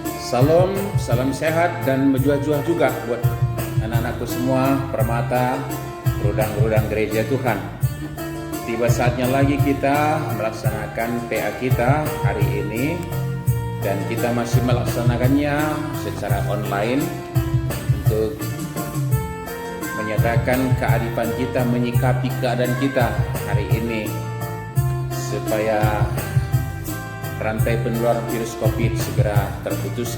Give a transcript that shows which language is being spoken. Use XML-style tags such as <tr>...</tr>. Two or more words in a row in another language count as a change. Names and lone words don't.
<id>Salam, salam sehat dan berjuah-juah juga buat anak-anakku semua, permata, rudang-rudang gereja Tuhan. Tiba saatnya lagi kita melaksanakan PA kita hari ini, dan kita masih melaksanakannya secara online untuk menyatakan kearifan kita, menyikapi keadaan kita hari ini supaya rantai penularan virus COVID segera terputuskan.</id>